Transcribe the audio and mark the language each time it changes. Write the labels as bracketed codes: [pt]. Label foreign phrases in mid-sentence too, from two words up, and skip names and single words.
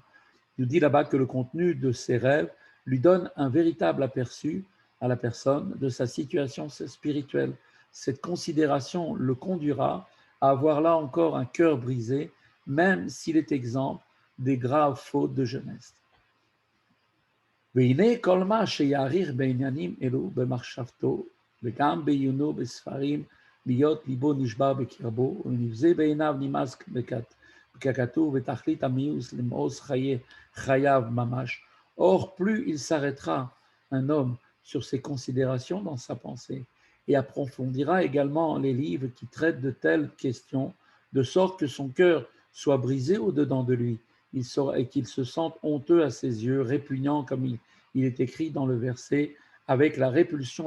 [fr] Il nous dit là-bas que le contenu de ses rêves lui donne un véritable aperçu à la personne de sa situation spirituelle. Cette considération le conduira à avoir là encore un cœur brisé, même s'il est exempt des graves fautes de jeunesse. [he] והנה כל מה שיעריך בעניינים אלו במחשבתו וגם בעיונו בספרים להיות ליבו נשבר בקרבו ונבזה בעיניו נמאס ככתוב ותכלית המיאוס למאוס חייו ממש. [fr] Or, plus il s'arrêtera, un homme, sur ses considérations dans sa pensée et approfondira également les livres qui traitent de telles questions, de sorte que son cœur soit brisé au-dedans de lui et qu'il se sente honteux à ses yeux, répugnant comme il est écrit dans le verset, avec la répulsion